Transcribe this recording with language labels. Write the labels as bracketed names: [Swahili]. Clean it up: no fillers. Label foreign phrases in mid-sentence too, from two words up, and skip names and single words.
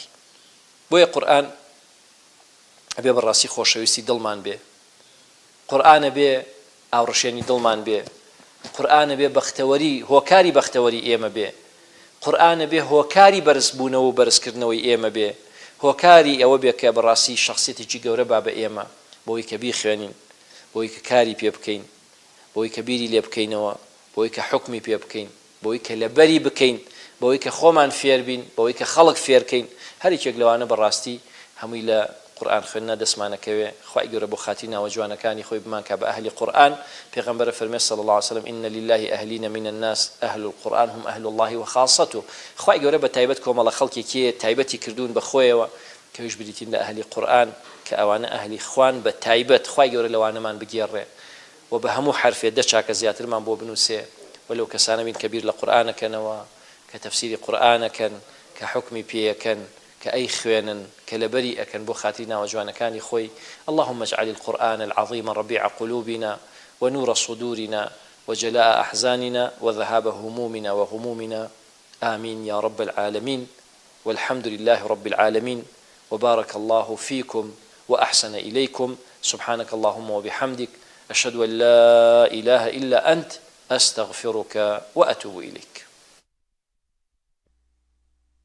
[Central Kurdish] بۆیە قورئان ئەبێ بەڕاستی خۆشەویستی دڵمان بێ قورئانە بێ ئاوڕشێنی دڵمان بێ قورئانە بێ بەختەوەری هۆکاری بەختەوەری ئێمە بێ قورئانە بێ هۆکاری بەرزبوونەوە و بەرزکردنەوەی ئێمە بێ هۆکاری ئەوە بێ کە بەڕاستی شەخسیەتێکی گەورە با بە ئێمە بۆی کە بیخوێنین بۆی کە کاری پێ بکەین بۆی کە بیری لێ بکەینەوە بۆی کە حکمی پێ بکەین بۆی کە لەبەری بکەین بەوەی کە خۆمان فێر بین بەوەی کە خەڵک فێرکەین هەریکێک لەوانە بەڕاستی هەمووی لە قورآن خوێندنە دەستمانەکەوێ خوای گەورە بۆ خاتی ناوە جوانەکانی خۆی بمانکە بە ئەهلی قورآن پێغەمبەر فەرمێ [Arabic] صلی الله عليه وسلم إن لله أهلين من الناس أهل القرآن هم أهل الله وخاصته [Central Kurdish] خوای گەورە بە تایبەت کۆمەڵە خەڵکێکی تایبەتی کردوون بە خۆیەوە کە هیچ بریتین لە ئەهلی قورآن کە ئەوانە ئەهلی خوان بە تایبەت خوای گەورە لەوانەمان بگێڕێ و بە هەموو حرفێ دە چاکە زیاترمان بۆ بنووسێ ولو کەسانە بین کە بیر لە قورآنەکەنەوە کە تەفسیری قورآنەکەن کە حکمی پێیەکەن کە ئەی خوێنن کە لەبەری ئەکەن بۆ خاتری ناوەجوانەکانی خۆی [Arabic] اللهم اجعل القرآن العظيم ربيع قلوبنا ونور صدورنا وجلاء أحزاننا وذهاب همومنا وغمومنا آمين يا رب العالمين والحمد لله رب العالمين وبارك الله فيكم وأحسن إليكم سبحانك اللهم وبحمدك أشهد أن لا إله إلا أنت أستغفرك وأتوب إليك